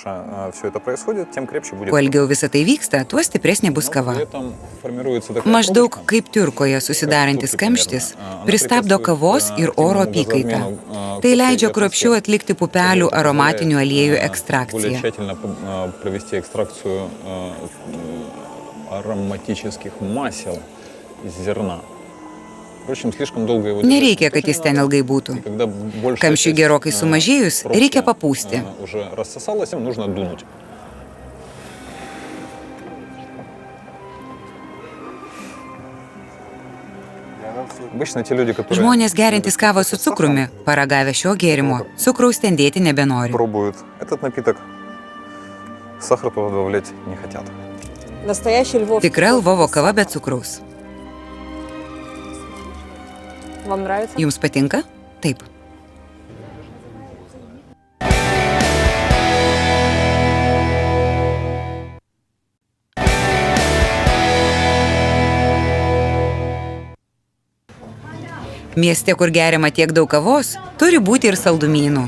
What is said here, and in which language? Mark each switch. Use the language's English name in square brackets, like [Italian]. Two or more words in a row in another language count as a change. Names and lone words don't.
[Lithuanian] Kuo ilgiau visą tai vyksta, tuo stipresnė bus kava. Maždaug kaip tiurkoje susidarantis kamštis pristabdo kavos ir oro apykaitą. Tai leidžia kruopščiau atlikti pupelių aromatinių aliejų ekstrakciją. [Russian] Ароматических масел из зерна. [Lithuanian] Nereikia, kad jis ten ilgai būtų. Kamščiui gerokai sumažėjus, reikia papūsti. Žmonės geriantys kavą su cukrumi, paragavę šio gėrimo, cukraus ten dėti nebenori. [Russian] Сахар добавлять не хотят. [Lithuanian] Tikra Lvovo kava be cukraus. Jums patinka? Taip. Mieste, kur geriama tiek daug kavos, turi būti ir saldumynų.